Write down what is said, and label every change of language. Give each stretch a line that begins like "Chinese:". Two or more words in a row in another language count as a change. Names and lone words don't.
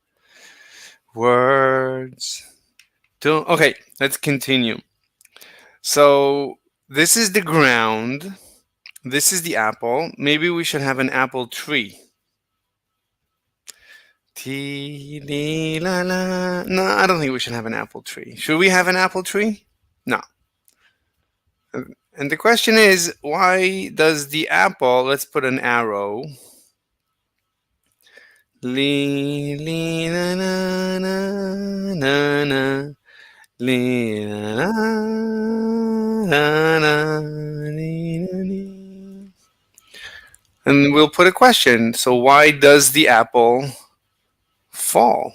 English: Words don't. Okay, let's continue. So this is the ground. This is the apple. Maybe we should have an apple tree. Tea, dee, la, la. No, I don't think we should have an apple tree. Should we have an apple tree? No. And the question is, why does the apple, let's put an arrow. Li, li, na, na, na, na, na. Li, na, na, na, li, na, li. And we'll put a question. So why does the apple fall?